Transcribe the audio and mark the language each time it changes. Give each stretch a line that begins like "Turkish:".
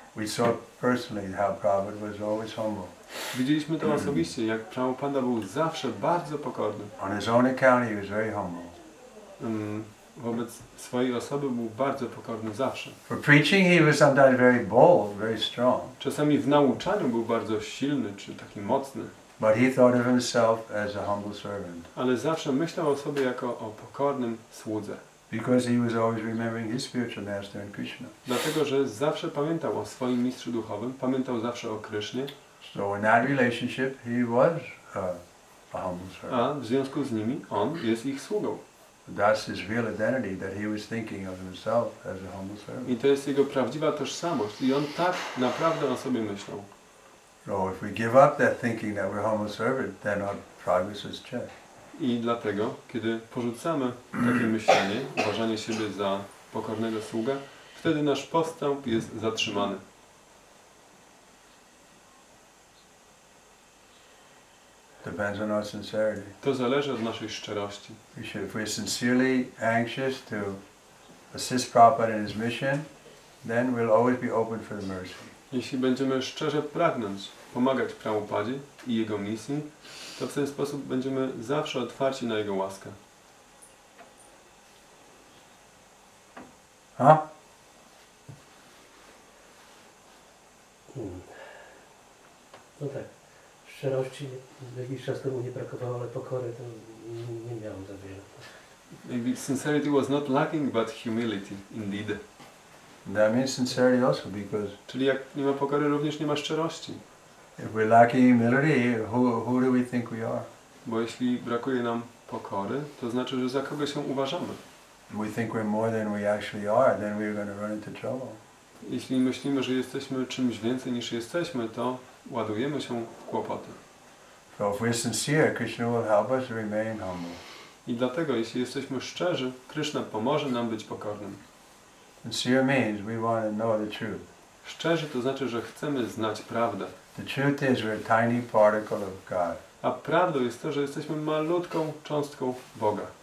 English: We saw personally how Prabhupada was always humble.
Polish: Widzieliśmy to osobiście, jak Prabhupada był zawsze bardzo pokorny.
English: On his own account, he was very humble.
Polish: Wobec swojej osoby był bardzo pokorny zawsze.
English: For preaching, he was sometimes very bold, very strong.
Polish: Czasami w nauczaniu był bardzo silny czy taki mocny.
English: But he thought of himself as a humble servant.
Polish: Ale zawsze myślał o sobie jako o pokornym słudze.
English: Because he was always remembering his spiritual master and Krishna.
Polish: Dlatego, że zawsze pamiętał o swoim mistrzu duchowym, pamiętał zawsze o Krysznie.
English: So in that relationship, he was a humble servant.
Polish: A w związku z nimi on jest ich sługą.
English: That's his real identity, that he was thinking of himself as a humble servant.
Polish: I to jest jego prawdziwa tożsamość. I on tak naprawdę o sobie myślał.
English: So if we give up that thinking that we're humble servant, then our progress is checked.
Polish: I dlatego, kiedy porzucamy takie myślenie, uważanie siebie za pokornego sługę, wtedy nasz postęp jest zatrzymany.
English: Depends on our sincerity.
Polish: To zależy od naszej szczerości.
English: If we're sincerely anxious to assist Prabhupada in his mission, then we'll always be open for the mercy.
Polish: Jeśli będziemy szczerze pragnąć pomagać Prabhupadzie i jego misji, to w ten sposób będziemy zawsze otwarci na jego łaskę.
English: Huh?
Polish: No tak, szczerości jakiś czas temu nie brakowało, ale pokory to nie miałem za wiele.
English: Maybe sincerity was not lacking, but humility, indeed. That means sincerity also, because
Polish: Czyli jak nie ma pokory, również nie ma szczerości.
English: if we're lacking humility, who do we think we are?
Polish: Bo jeśli brakuje nam pokory, to znaczy, że za kogo się uważamy.
English: We think we're more than we actually are, then we're going to run into trouble.
Polish: Jeśli myślimy, że jesteśmy czymś więcej niż jesteśmy, to ładujemy się w kłopoty.
English: So if we're sincere, Krishna will help us remain humble.
Polish: I dlatego, jeśli jesteśmy szczerzy, Kryszna pomoże nam być pokornym.
English: Sincere means we want to know the truth.
Polish: Szczerzy to znaczy, że chcemy znać prawdę.
English: The truth is we're a tiny particle of God.
Polish: A prawdą jest to, że jesteśmy malutką cząstką Boga.